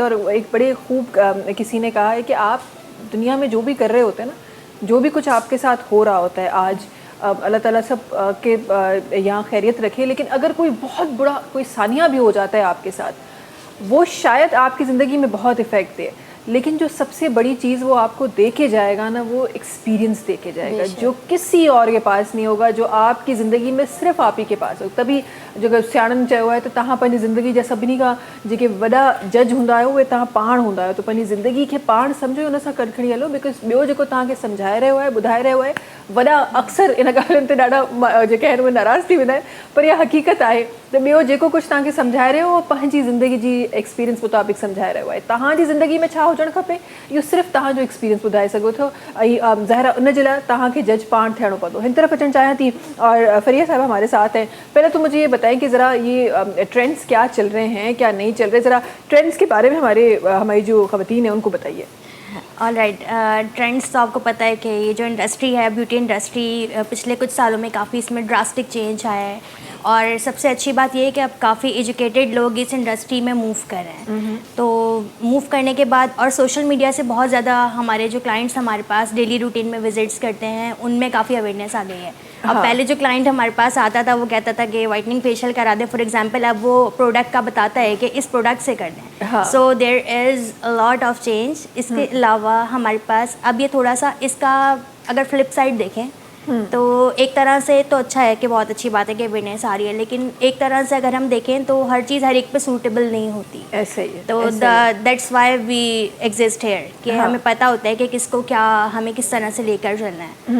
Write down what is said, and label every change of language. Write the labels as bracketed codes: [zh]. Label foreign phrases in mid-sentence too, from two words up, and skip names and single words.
[ur] اور ایک بڑے خوب کسی نے کہا ہے کہ آپ دنیا میں جو بھی کر رہے ہوتے ہیں نا، جو بھی کچھ آپ کے ساتھ ہو رہا ہوتا ہے آج، اللہ تعالیٰ سب کے یہاں خیریت رکھے، لیکن اگر کوئی بہت بڑا کوئی سانحہ بھی ہو جاتا ہے آپ کے ساتھ، وہ شاید آپ کی زندگی میں بہت ایفیکٹ دے، لیکن جو سب سے بڑی چیز وہ آپ کو دے کے جائے گا نا، وہ ایکسپیرینس دے کے جائے گا جو کسی اور کے پاس نہیں ہوگا، جو آپ کی زندگی میں صرف آپ ہی کے پاس ہو. [sd] तभी जो सियाणनि चयो आहे त तव्हां पंहिंजी ज़िंदगी जा सभिनी खां जेके वॾा जज हूंदा आहियो उहे तव्हां पाण हूंदा आहियो। त पंहिंजी ज़िंदगी खे पाण सम्झो, उन सां गॾु खणी हलो। बिकॉज ॿियो जेको तव्हांखे सम्झाए रहियो आहे, ॿुधाए रहियो आहे, वॾा अक्सर इन ॻाल्हियुनि ते ॾाढा जेके आहिनि उहे नाराज़ थी वेंदा आहिनि, पर इहा हक़ीक़त आहे त ॿियो जेको कुझु तव्हांखे सम्झाए रहियो उहो पंहिंजी ज़िंदगी जी एक्सपीरियंस मुताबिक़ सम्झाए रहियो आहे। तव्हांजी ज़िंदगी में छा हुजणु खपे इहो सिर्फ़ु तव्हांजो एक्सपीरियंस ॿुधाए सघो था। ऐं ज़ाहिर उन जे लाइ तव्हांखे जज पाण थियणो पवंदो। हिन तरफ़ अचणु चाहियां थी [ur] اور فریحہ صاحب ہمارے ساتھ ہیں. پہلے تو مجھے یہ بتائیں کہ ذرا یہ ٹرینڈز کیا چل رہے ہیں، کیا نہیں چل رہے، ذرا ٹرینڈز کے بارے میں ہماری جو خواتین ہیں ان کو بتائیے. [en] all right, [ur] ٹرینڈز تو آپ کو پتا ہے کہ یہ جو انڈسٹری ہے, [en] beauty industry, [ur] پچھلے کچھ سالوں میں کافی اس میں [en] drastic change [ur] آیا ہے. اور سب سے اچھی بات یہ ہے کہ اب کافی ایجوکیٹڈ لوگ اس انڈسٹری میں موو کر رہے ہیں. تو موو کرنے کے بعد اور [en] social media [ur] سے بہت زیادہ ہمارے جو کلائنٹس ہمارے پاس [en] daily routine [ur] میں وزٹس کرتے ہیں، ان میں کافی اویئرنس آ گئی ہے. اب پہلے جو کلائنٹ ہمارے پاس آتا تھا وہ کہتا تھا کہ [en] whitening facial [ur] کرا دے, [en] for example, [ur] اب وہ پروڈکٹ کا بتاتا ہے کہ اس پروڈکٹ سے کر دیں. [en] so there is a lot of change. [ur] اس کے علاوہ ہمارے پاس اب یہ تھوڑا سا، اس کا اگر [en] flip side [ur] دیکھیں تو ایک طرح سے تو اچھا ہے کہ بہت اچھی بات ہے کہ اویئرنس آ رہی ہے، لیکن ایک طرح سے اگر ہم دیکھیں تو ہر چیز ہر ایک پہ سوٹیبل نہیں ہوتی. ایسے ہی ہے, تو [en] that's why we exist here [ur] کہ ہمیں پتا ہوتا ہے کہ کس کو کیا، ہمیں کس طرح سے لے کر چلنا ہے.